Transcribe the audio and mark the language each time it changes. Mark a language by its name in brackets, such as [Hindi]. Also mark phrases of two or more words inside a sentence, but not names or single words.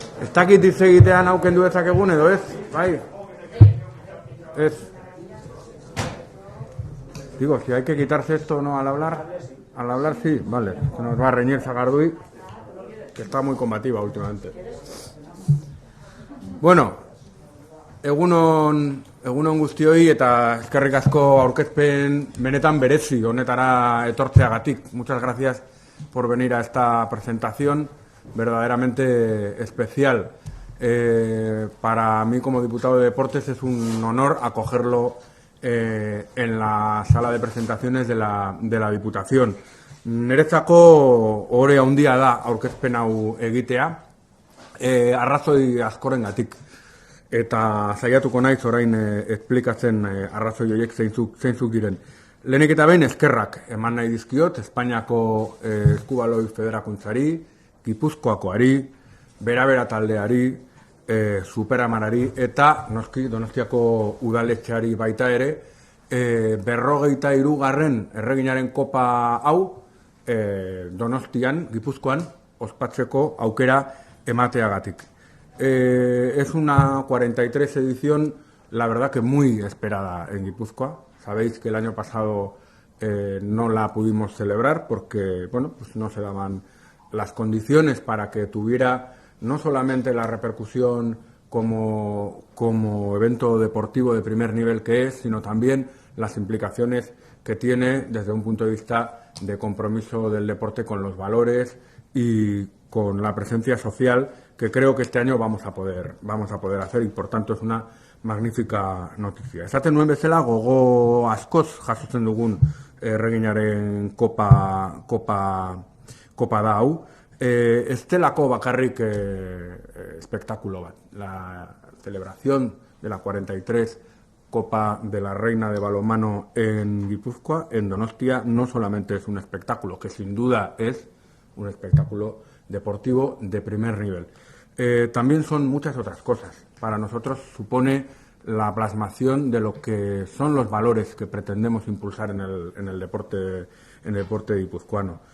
[Basque] Ez dakit hitz egitean aukendu dezakegun edo ez, bai? Ez. [Spanish] Digo, si hay que quitarse esto, ¿no? Al hablar sí, vale. Se nos va a reñir Sagardui, que está muy combativa últimamente. [Basque] Bueno, egunon guztioi eta eskerrik asko aurkezpen benetan berezi honetara etortzeagatik. [Spanish] Muchas gracias por venir a esta presentación verdaderamente especial. Para mí como diputado de Deportes es un honor acogerlo en la sala de presentaciones de la Diputación. [Basque] Niretzako ohore handia da aurkezpen hau egitea, arrazoi askorengatik. Eta saiatuko naiz orain esplikatzen arrazoi horiek zeintzuk diren. Lehenik eta behin eskerrak eman nahi dizkiot Espainiako Eskubaloi Federakuntzari, Gipuzkoakoari, Bera taldeari, Superamarari eta noski Donostiako udaletxeari baita ere, 53. Erreginaren kopa hau Donostian, Gipuzkoan, ospatzeko aukera emateagatik. [Spanish] Es una 43 edición, la verdad que muy esperada en Guipúzcoa. Sabéis que el año pasado no la pudimos celebrar porque, bueno, pues no se daban las condiciones para que tuviera no solamente la repercusión como evento deportivo de primer nivel que es, sino también las implicaciones que tiene desde un punto de vista de compromiso del deporte con los valores y con la presencia social que creo que este año vamos a poder hacer y por tanto es una magnífica noticia. [Basque] Esaten nuen bezala gogo askoz jasotzen dugun erreginaren kopa da hau. Ez delako bakarrik espectáculo bat. [Spanish] La celebración de la 43 Copa de la Reina de Balonmano en Guipúzcoa, en Donostia, no solamente es un espectáculo, que sin duda es un espectáculo deportivo de primer nivel. También son muchas otras cosas. Para nosotros supone la plasmación de lo que son los valores que pretendemos impulsar en el deporte guipuzcoano.